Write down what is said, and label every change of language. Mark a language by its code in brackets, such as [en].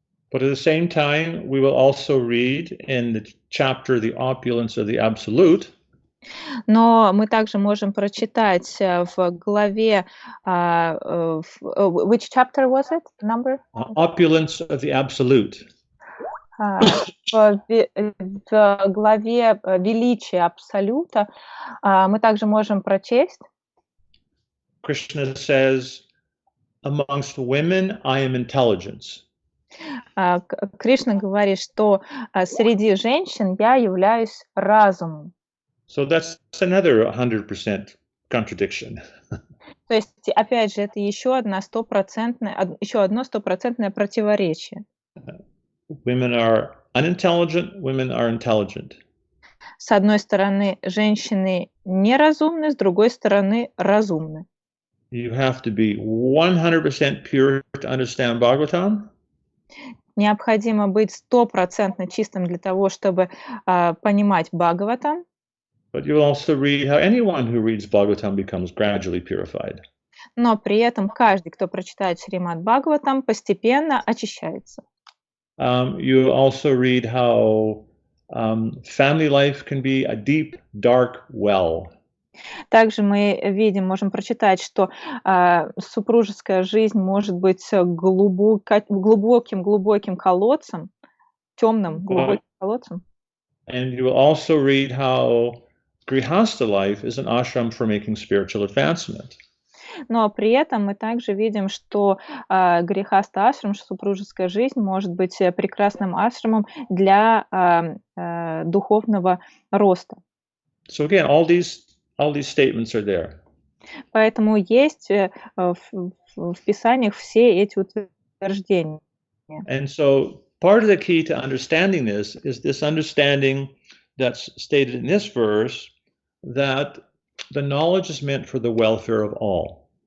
[en] But at the same time, we will also read in the chapter The Opulence of the Absolute. [ru] Но мы также можем прочитать в главе, [en] which chapter was it? Number? Opulence of the Absolute. [ru] В главе величия Абсолюта мы также можем прочесть. [en] Krishna says, amongst women, I am intelligence. [ru] Кришна говорит, что среди женщин я являюсь разумом. [en] So that's another 100% contradiction. [ru] То есть, опять же, это еще одно стопроцентное противоречие. [en] Women are unintelligent, women are intelligent. [ru] С одной стороны, женщины неразумны, с другой стороны, разумны. [en] You have to be 100% pure to understand Bhagavatam. [ru] Необходимо быть 100% чистым для того, чтобы понимать Бхагаватам. [en] But you will also read how anyone who reads Bhagavatam becomes gradually purified. [ru] Но при этом каждый, кто прочитает Шримад Бхагаватам, постепенно очищается. [en] You also read how family life can be a deep, dark well. [ru] Также мы можем прочитать, что супружеская жизнь может быть глубоким колодцем, темным глубоким колодцем. [en] And you will also read how Grihastha life is an ashram for making spiritual advancement. [ru] Но при этом мы также видим, что Грихастха ашрам, супружеская жизнь, может быть прекрасным ашрамом для духовного роста. [en] So again, all these statements are there. [ru] Поэтому есть в Писаниях все эти утверждения. [en] And so part of the key to understanding this is this understanding that's stated in this verse that the knowledge is meant for the welfare of all.